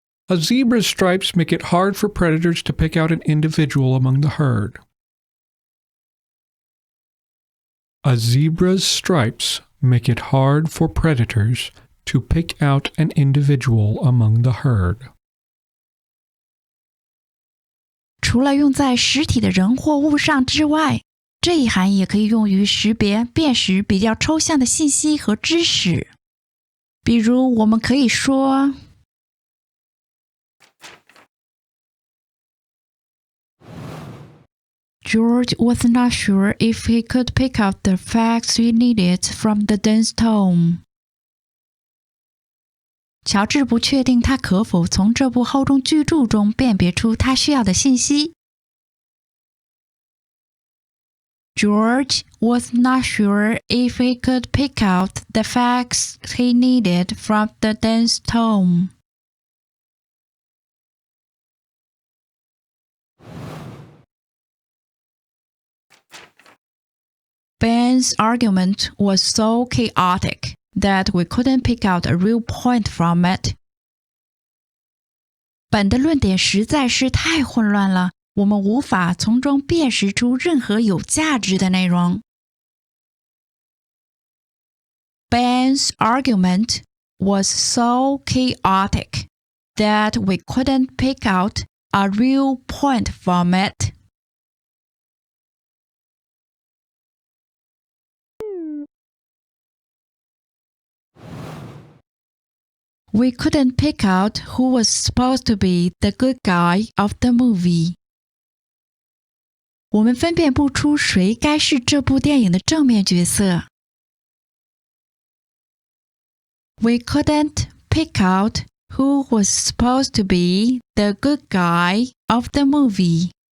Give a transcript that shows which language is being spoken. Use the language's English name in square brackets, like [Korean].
[English] A zebra's stripes make it hard for predators to pick out an individual among the herd. A zebra's stripes make it hard for predators to pick out an individual among the herd. [Chinese] 除了用在实体的人或物上之外，这一含也可以用于识别、辨识比较抽象的信息和知识。比如，我们可以说 [English] George was not sure if he could pick out the facts he needed from the dense tome. [Chinese] 乔治不确定他可否从这部厚重巨著中辨别出他需要的信息。 [English] George was not sure if he could pick out the facts he needed from the dense tome. Ben's argument was so chaotic that we couldn't pick out a real point from it. [Chinese] 本的论点实在是太混乱了，我们无法从中辨识出任何有价值的内容。 [English] Ben's argument was so chaotic that we couldn't pick out a real point from it. We couldn't pick out who was supposed to be the good guy of the movie. [Chinese] 我们分辨不出谁该是这部电影的正面角色。 [English] We couldn't pick out who was supposed to be the good guy of the movie.